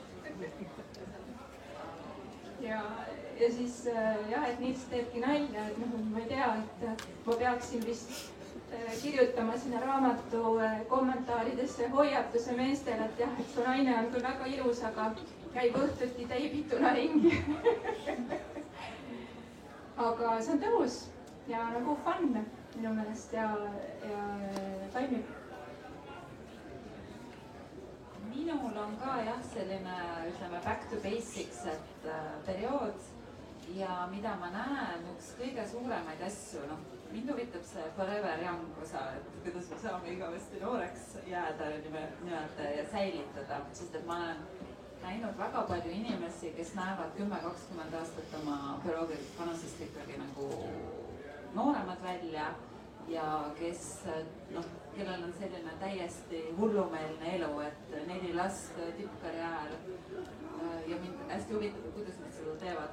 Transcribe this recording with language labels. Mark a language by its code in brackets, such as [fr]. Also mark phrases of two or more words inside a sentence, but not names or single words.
[et] ja siis jah, et Nils teebki nalja, et noh, ma ei tea, et ma peaksin vist kirjutama sinna raamatu kommentaaridesse hoiatuse meestele, et jah, et su naine on küll väga ilus, aga käib õhtuti teibituna ringi. aga see on tõus ja nagu fun minu meelest ja toimib. minul on ka jah, selline ütleme [en] back to basics, [et] et periood ja mida ma näen, üks kõige suuremaid asju, noh, mind huvitab see [en] forever young [et] osa, et kuidas me saame igavesti nooreks jääda nii-öelda ja säilitada, sest et ma olen näinud väga palju inimesi, kes näevad 10-20 aastat oma bioloogiliselt vanusest ikkagi nagu nooremad välja ja kes noh, kellel on selline täiesti hullumeelne elu, et 4 last, tippkarjäär ja mind hästi huvitab, kuidas nad seda teevad.